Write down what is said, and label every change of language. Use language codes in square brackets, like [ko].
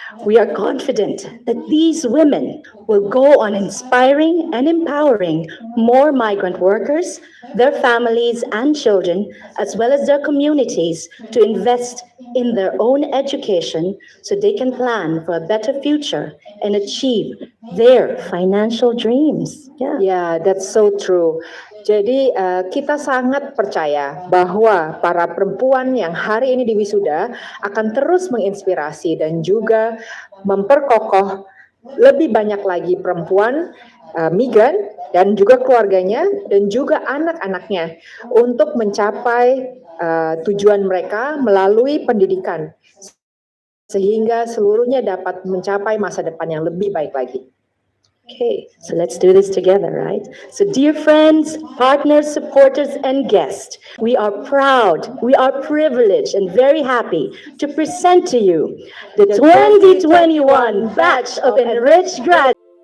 [en] We are confident that these women will go on inspiring and empowering more migrant workers, their families and children, as well as their communities to invest in their own education so they can plan for a better future and achieve their financial dreams. Yeah, that's so true. [id] Jadi kita sangat percaya bahwa para perempuan yang hari ini diwisuda akan terus menginspirasi dan juga memperkokoh lebih banyak lagi perempuan migran dan juga keluarganya dan juga anak-anaknya untuk mencapai tujuan mereka melalui pendidikan sehingga seluruhnya dapat mencapai masa depan yang lebih baik lagi. [en] Okay, so let's do this together, right? So dear friends, partners, supporters, and guests, we are proud, we are privileged and very happy to present to you the 2021 batch of Enrich graduates.